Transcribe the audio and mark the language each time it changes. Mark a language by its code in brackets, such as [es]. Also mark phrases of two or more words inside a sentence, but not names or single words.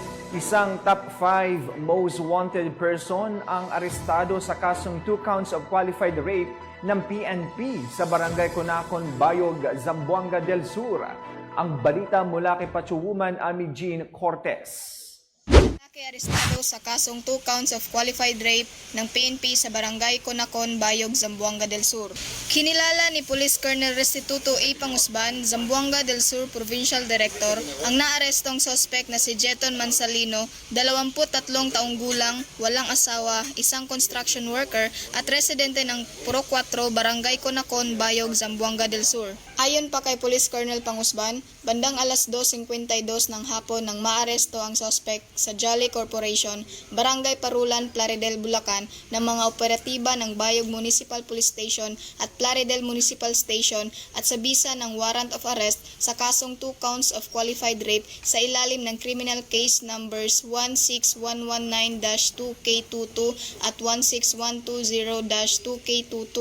[tl] Isang [en] top 5 most wanted person [tl] ang arestado sa kasong [en] 2 counts of qualified rape [tl] ng PNP sa Barangay Conacon, Bayog, Zamboanga del Sur. Ang balita mula kay Pachuwoman Ami Jean Cortez. Arestado sa kasong [en] 2 counts of qualified rape [tl] ng PNP sa Barangay Conacon, Bayog, Zamboanga del Sur. Kinilala ni Police Colonel Restituto A. Pangusban, Zamboanga del Sur Provincial Director, ang naarestong suspect na si Jeton Mansalino, 23 taong gulang, walang asawa, isang [en] construction worker [tl] at residente ng Puro 4, Barangay Conacon, Bayog, Zamboanga del Sur. Ayon pa kay Police Colonel Pangusban, bandang alas 2:52 ng hapon nang maaresto ang suspect sa Jolly Corporation, Barangay Parulan, Plaridel, Bulacan ng mga operatiba ng Bayog Municipal Police Station at Plaridel Municipal Station at sa bisa ng [en] warrant of arrest [tl] sa kasong [en] 2 counts of qualified rape [tl] sa ilalim ng [en] criminal case numbers [tl] 16119-2K22 at 16120-2K22.